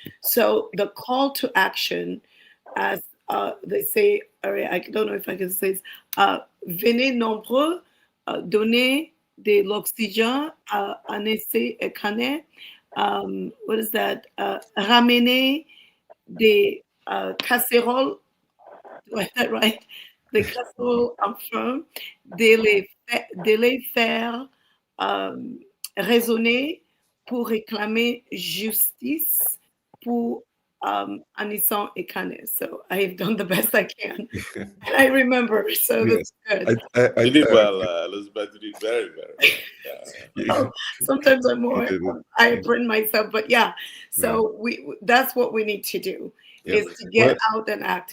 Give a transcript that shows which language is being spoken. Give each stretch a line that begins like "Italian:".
English: So the call to action, as they say, I don't know if I can say this,
French: venez nombreux, donner de l'oxygène à Anicet Ekane.
English: What is that?
French: Ramener des
English: casseroles, do I have that right?
French: Des casseroles en feu, de les faire résonner pour réclamer justice pour Anicet Ekane.
English: So I've done the best I can. And I remember, so Yes. that's good. You did well, Elizabeth. You did very, very well. Oh, sometimes I burn myself, but yeah. So that's what we need to do is to get out and act.